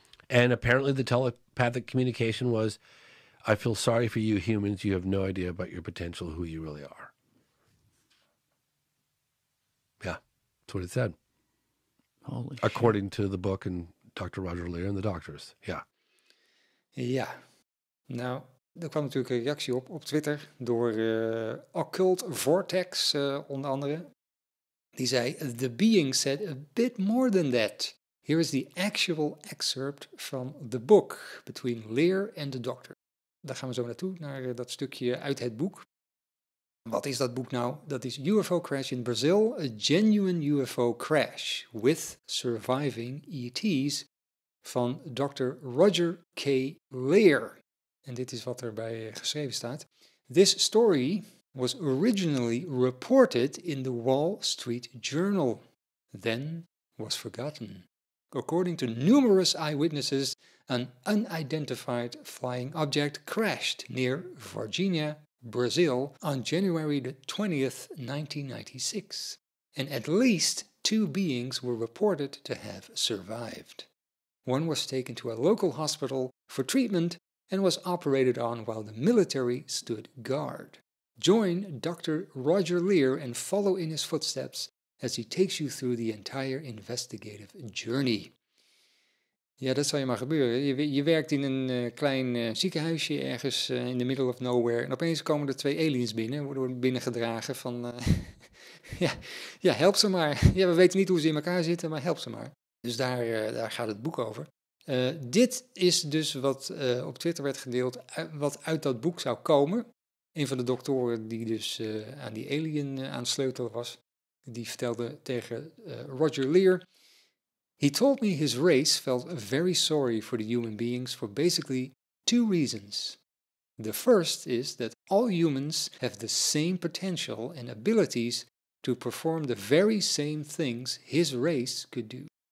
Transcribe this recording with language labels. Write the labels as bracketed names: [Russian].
[English] And apparently the telepathic communication was, I feel sorry for you humans. You have no idea about your potential, who you really are. Yeah, that's what it said. Holy According to the book and Dr. Roger Lear and the doctors. [Dutch] Ja. Ja. Nou, er kwam natuurlijk een reactie op Twitter door Occult Vortex onder andere. Die zei, [English] the being said a bit more than that. Here is the actual excerpt from the book between Lear and the doctor. [Dutch] Daar gaan we zo naartoe, naar dat stukje uit het boek. Wat is dat boek nou? Dat is UFO Crash in Brazil, a genuine UFO crash with surviving ET's van Dr. Roger K. Lear. En dit is wat erbij geschreven staat. [English] This story was originally reported in the Wall Street Journal, then was forgotten. According to numerous eyewitnesses, an unidentified flying object crashed near Virginia, Brazil on January the 20th, 1996. And at least 2 beings were reported to have survived. One was taken to a local hospital for treatment and was operated on while the military stood guard. Join Dr. Roger Lear and follow in his footsteps as he takes you through the entire investigative journey. [Dutch] Ja, dat zal je maar gebeuren. Je werkt in een klein ziekenhuisje ergens [English] in the middle of nowhere. [Dutch] En opeens komen er 2 aliens binnen, worden binnengedragen van... help ze maar. Ja, we weten niet hoe ze in elkaar zitten, maar help ze maar. Dus daar gaat het boek over. Dit is dus wat op Twitter werd gedeeld, wat uit dat boek zou komen. Een van de doktoren die dus aan die alien aan het sleutelen was. Die vertelde tegen Roger Lear: [English] "He told me his race felt very sorry for the human beings for basically two reasons. The first is that all humans have the same potential and abilities to perform the very same things his race could do.